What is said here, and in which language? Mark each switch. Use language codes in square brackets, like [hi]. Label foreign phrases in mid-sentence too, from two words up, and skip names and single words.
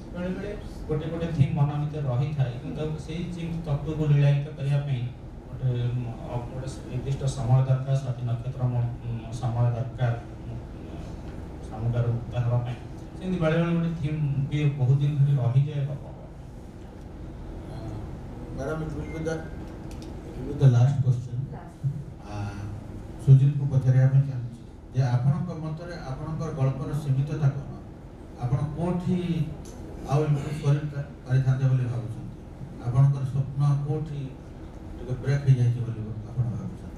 [or] ବେଳେବେଳେ ଗୋଟେ ଥିମ୍ ମନ ଭିତରେ ରହିଥାଏ, କିନ୍ତୁ ସେଇ ଯେମିତି ତତ୍ତ୍ୱକୁ ଲୀଳାୟିତ କରିବା ପାଇଁ ଗୋଟେ ନିର୍ଦ୍ଦିଷ୍ଟ ସମୟ ଦରକାର, ସ୍ୱାତି ନକ୍ଷତ୍ର ସମୟ ଦରକାର ସମୁଦ୍ରରୁ ମୁକ୍ତ ହେବା ପାଇଁ। ସେମିତି ବେଳେବେଳେ ଗୋଟେ ଥିମ୍ ବି ବହୁତ ଦିନ ଧରି ରହିଯାଏ ଗପ। ମ୍ୟାଡ଼ାମ୍, [en] it will be the last question. [or] ସୁଜିତକୁ ପଚାରିବା ପାଇଁ ଚାହୁଁଛି ଯେ ଆପଣଙ୍କ ମତରେ ଆପଣଙ୍କର ଗଳ୍ପର ସୀମିତତା କ'ଣ? ଆପଣ କୋଉଠି ଆଉ ଇମ୍ପ୍ରୁଭ୍ କରିପାରିଥାନ୍ତେ ବୋଲି ଭାବୁଛନ୍ତି? ଆପଣଙ୍କର ସ୍ୱପ୍ନ କୋଉଠି ଟିକେ ବ୍ରେକ୍ ହେଇଯାଇଛି ବୋଲି ଆପଣ ଭାବୁଛନ୍ତି?